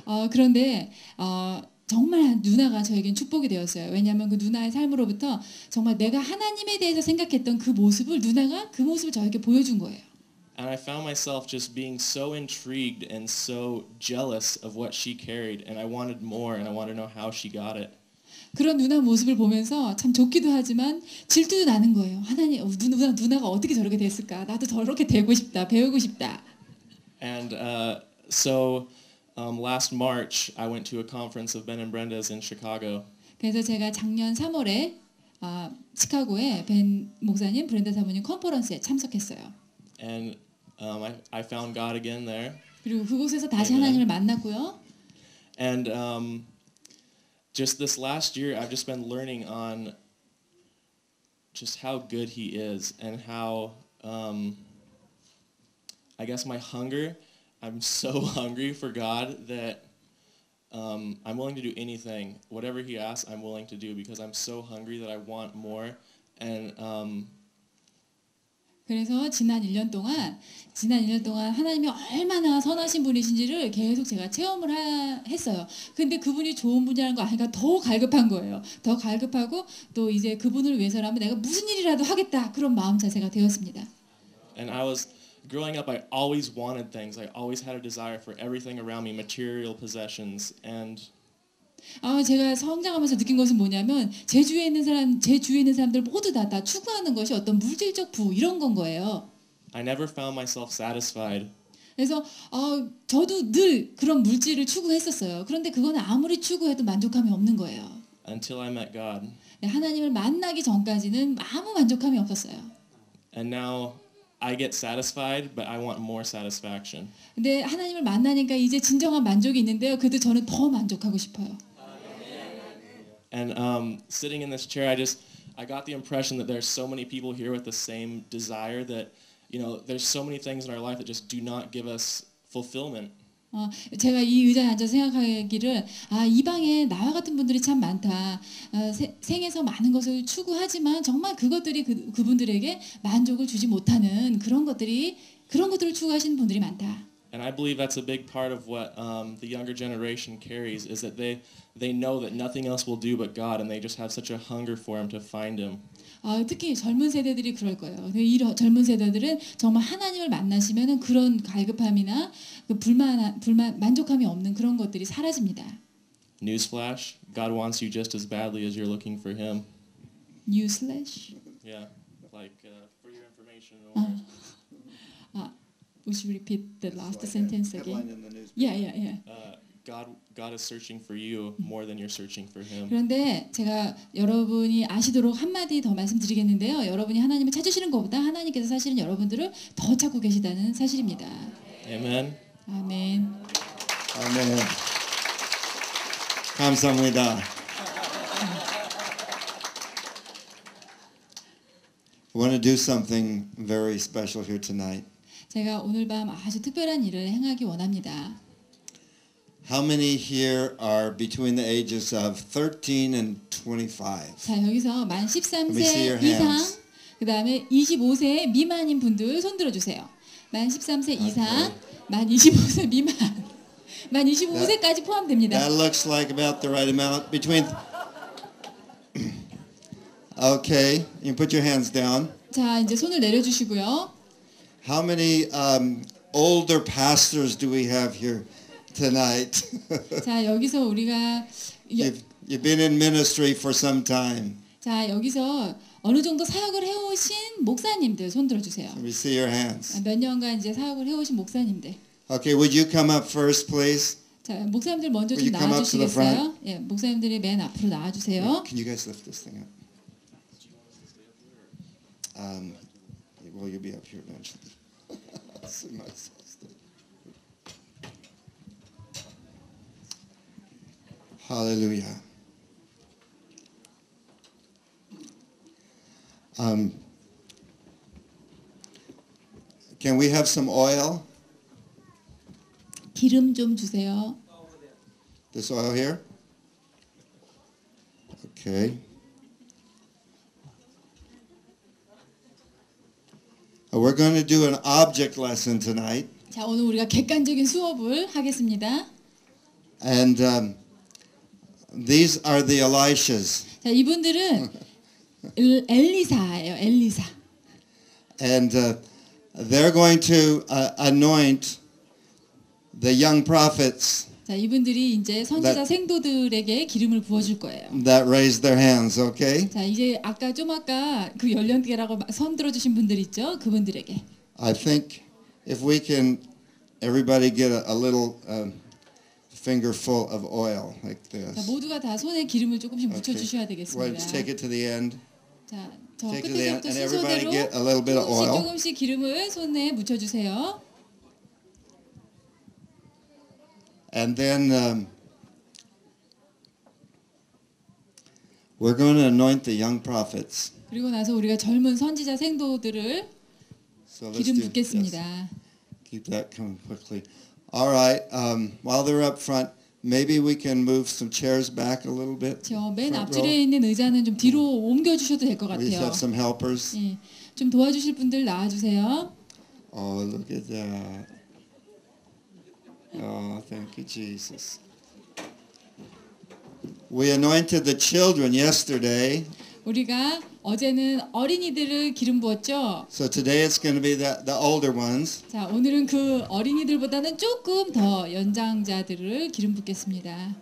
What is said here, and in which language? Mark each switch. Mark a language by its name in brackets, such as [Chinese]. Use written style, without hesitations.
[Korean] 그런데 정말 누나가 저에겐 축복이 되었어요. 왜냐하면 그 누나의 삶으로부터 정말 내가 하나님에 대해서 생각했던 그 모습을 누나가 그 모습을 저에게 보여준 거예요. [English] And I found myself just being so intrigued and so jealous of what she carried, and I wanted more, and I wanted to know how she got it. [Korean] 그런 누나 모습을 보면서 참 좋기도 하지만 질투도 나는 거예요. 하나님, 누나가 어떻게 저렇게 됐을까? 나도 저렇게 되고 싶다, 배우고 싶다. [English] And so last March, I went to a conference of Ben and Brenda's in Chicago. [Korean] 그래서 제가 작년 3월에 시카고에 벤 목사님, 브렌다 사모님 컨퍼런스에 참석했어요. [English] And I found God again there. [Korean] 그리고 그곳에서 다시 [English] Amen. [Korean] 하나님을 만났고요. [English] And just this last year, I've just been learning on just how good He is and how, I guess my hunger, I'm so hungry for God that I'm willing to do anything. Whatever He asks, I'm willing to do because I'm so hungry that I want more. And [Korean] 그래서 지난 1년 동안 하나님이 얼마나 선하신 분이신지를 계속 제가 체험을 했어요. 근데 그분이 좋은 분이라는 거 아니까 더 갈급한 거예요. 더 갈급하고 또 이제 그분을 위해서라면 내가 무슨 일이라도 하겠다 그런 마음 자세가 되었습니다. [English] And I was growing up, I always wanted things. I always had a desire for everything around me, material possessions. And [Korean] 제가 성장하면서 느낀 것은 뭐냐면 제 주위에 있는 사람들 모두 다 추구하는 것이 어떤 물질적 부 이런 건 거예요. [English] I never found myself satisfied. [Korean] 그래서 저도 늘 그런 물질을 추구했었어요. 그런데 그거는 아무리 추구해도 만족감이 없는 거예요. [English] Until I met God. [Korean] 하나님을 만나기 전까지는 아무 만족감이 없었어요. [English] And now I get satisfied, but I want more satisfaction. [Korean] 근데 하나님을 만나니까 이제 진정한 만족이 있는데요. 그래도 저는 더 만족하고 싶어요. [English] And sitting in this chair, I got the impression that there's so many people here with the same desire that, there's so many things in our life that just do not give us fulfillment. [Korean] 제가 이 의자에 앉아서 생각하기를 이 방에 나와 같은 분들이 참 많다. 생에서 많은 것을 추구하지만 정말 그것들이 그분들에게 만족을 주지 못하는 그런 것들을 추구하시는 분들이 많다. [English] And I believe that's a big part of what the younger generation carries is that they know that nothing else will do but God, and they just have such a hunger for Him to find Him. [Korean] 특히 젊은 세대들이 그럴 거예요. 이 젊은 세대들은 정말 하나님을 만나시면은 그런 갈급함이나 그 만족함이 없는 그런 것들이 사라집니다. [English] Newsflash: God wants you just as badly as you're looking for Him. Newsflash? Yeah, like for your information. Or Would you repeat the last sentence Headline again? in the newspaper. Yeah. God is searching for you more than you're searching for Him. [Korean] 그런데 제가 여러분이 아시도록 한마디 더 말씀드리겠는데요. 여러분이 하나님을 찾으시는 것보다 하나님께서 사실은 여러분들을 더 찾고 계시다는 사실입니다. [English] Amen. [Korean] 아멘. 아멘. 감사합니다. [English] I want to do something very special here tonight. [Korean] 제가 오늘 밤 아주 특별한 일을 행하기 원합니다. [English] How many here are between the ages of 13 and 25? [Korean] 자, 여기서 만 [English] Let me see your [Korean] 13세 이상, [English] hands. [Korean] 그다음에 25세 미만인 분들 손 들어 주세요. 만 13세 이상, 만 25세 미만. 만 25세까지 포함됩니다. [English] That looks like about the right amount. Between. Okay, you put your hands down. [Korean] 자, 이제 손을 내려 주시고요. [English] How many older pastors do we have here tonight? [Korean] 자, 여기서 우리가 [English] You've been in ministry for some time. [Korean] 자, 여기서 어느 정도 사역을 해오신 목사님들 손 들어 주세요. [English] Let me see your hands. [Korean] 몇 년간 이제 사역을 해오신 목사님들. [English] Okay, would you come up first, please? [Korean] 자, 목사님들 먼저 [English] Will [Korean] 좀 [English] you come up to the [Korean] 나와주시겠어요? 예, 목사님들이 맨 앞으로 나와주세요. [English] Can you guys lift this thing up? Well, you'll be up here eventually. See myself still. Hallelujah. Can we have some oil? [Korean] 기름 좀 주세요. [English] This oil here? Okay. We're going to do an object lesson tonight. [Korean] 자, 오늘 우리가 객관적인 수업을 하겠습니다. [English] And these are the Elishas. [Korean] 자, 이분들은 엘리사예요. 엘리사. [English] And they're going to anoint the young prophets [Korean] 자, 이분들이 이제 선지자 생도들에게 기름을 부어줄 거예요. [English] that raised their hands, okay? [Korean] 자, 이제 아까 그 연령대라고 손 들어주신 분들 있죠? 그분들에게. [English] I think if we can, everybody get a little finger full of oil like [Korean] 자, [English] this. [Korean] 모두가 다 손에 기름을 조금씩 묻혀 주셔야 [English] Well, [Korean] 되겠습니다. [English] just take it to the end. [Korean] 자, 저 [English] Take it to the end, [Korean] 끝에서부터 [English] and everybody [Korean] 순서대로 [English] get a little bit of oil. [Korean] 조금씩 기름을 손에 묻혀 주세요. [English] And then we're going to anoint the young prophets. [Korean] 그리고 나서 우리가 젊은 선지자 생도들을 [English] So let's [Korean] 기름 [English] do [Korean] 붓겠습니다. [English] yes. Keep that coming quickly. All right. While they're up front, maybe we can move some chairs back a little bit. [Korean] 저 맨 [English] Front [Korean] 앞줄에 [English] row. [Korean] 있는 의자는 좀 뒤로 옮겨 주셔도 될 것 [English] We [Korean] 같아요. [English] have some helpers. [Korean] 예, 좀 도와주실 분들 나와 주세요. [English] Oh, look at that. Oh, thank you, Jesus. We anointed the children yesterday. [Korean] 우리가 어제는 어린이들을 기름 부었죠. [English] So today it's going to be the older ones. [Korean] 자, 오늘은 그 어린이들보다는 조금 더 연장자들을 기름 붓겠습니다.